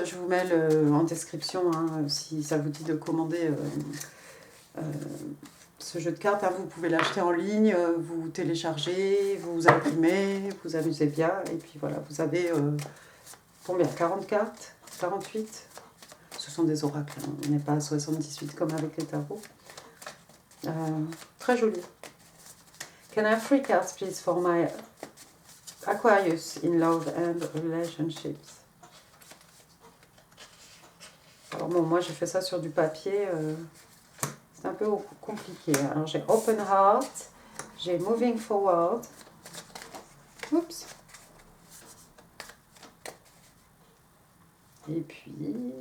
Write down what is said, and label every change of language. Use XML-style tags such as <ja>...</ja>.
<fr>Je vous mets en description hein, si ça vous dit de commander ce jeu de cartes. Hein, vous pouvez l'acheter en ligne, vous téléchargez, vous imprimez, vous amusez bien. Et puis voilà, vous avez combien? 40 cartes? 48? Ce sont des oracles. Hein. On n'est pas à 78 comme avec les tarots. Très joli.</fr> <en>Can I have 3 cards please for my Aquarius in love and relationships?</en> <fr>D'accord. Bon, moi, j'ai fait ça sur du papier. C'est un peu compliqué. Alors, j'ai Open Heart. J'ai Moving Forward. Oups. Et puis...</fr>